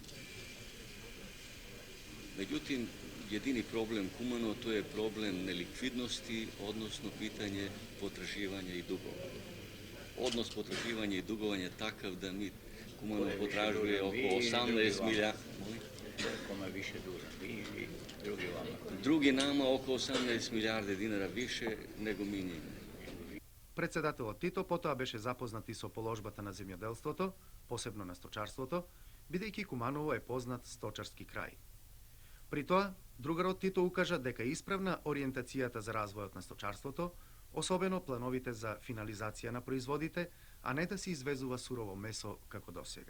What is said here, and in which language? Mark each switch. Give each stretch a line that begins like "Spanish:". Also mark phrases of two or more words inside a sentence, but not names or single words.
Serbian: Međutim, jedini problem Kumano to je problem nelikvidnosti, odnosno pitanje potraživanja i dugova. Odnos potraživanja i dugovanja je takav da mi Kumano potražuje oko 18 milijardi. Kome više dužan, vi i drugi vama. Drugi nama oko 18 milijarde dinara više nego mi njima.
Macedonian: Председателот Тито потоа беше запознат и со положбата на земјоделството, посебно на сточарството, бидејќи Куманово е познат сточарски крај. При тоа, другарот Тито укажа дека е исправна ориентацијата за развојот на сточарството, особено плановите за финализација на производите, а не да се извезува сурово месо како досега.